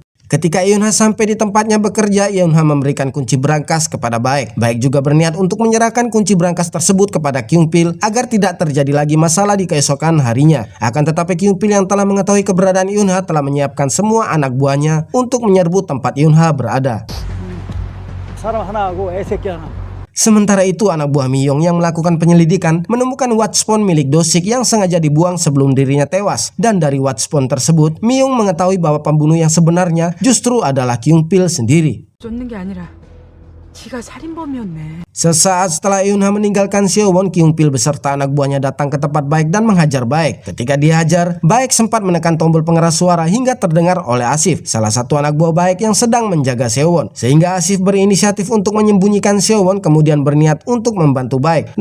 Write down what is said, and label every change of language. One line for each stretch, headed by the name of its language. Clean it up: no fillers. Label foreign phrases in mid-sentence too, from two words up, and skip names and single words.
Indonesian: Ketika Eunha sampai di tempatnya bekerja, Eunha memberikan kunci berangkas kepada Baek. Baek juga berniat untuk menyerahkan kunci berangkas tersebut kepada Kyung Pil agar tidak terjadi lagi masalah di keesokan harinya. Akan tetapi Kyung Pil yang telah mengetahui keberadaan Eunha telah menyiapkan semua anak buahnya untuk menyerbu tempat Eunha berada.
Korean: 사람 하나하고 애새끼 하나.
Indonesian: Sementara itu anak buah Miyong yang melakukan penyelidikan menemukan watchphone milik Do-sik yang sengaja dibuang sebelum dirinya tewas. Dan dari watchphone tersebut, Miyong mengetahui bahwa pembunuh yang sebenarnya justru adalah Kyung Pil sendiri.
Korean: 쫓는 게 아니라 지가 살인범이었네.
Indonesian: Sesaat setelah Eunha meninggalkan Seo-won, Kyung Pil beserta anak buahnya datang ke tempat Baek dan menghajar Baek. Ketika dihajar, Baek sempat menekan tombol pengeras suara hingga terdengar oleh Asif, salah satu anak buah Baek yang sedang menjaga Seo-won. Sehingga Asif berinisiatif untuk menyembunyikan Seo-won kemudian berniat untuk membantu Baek.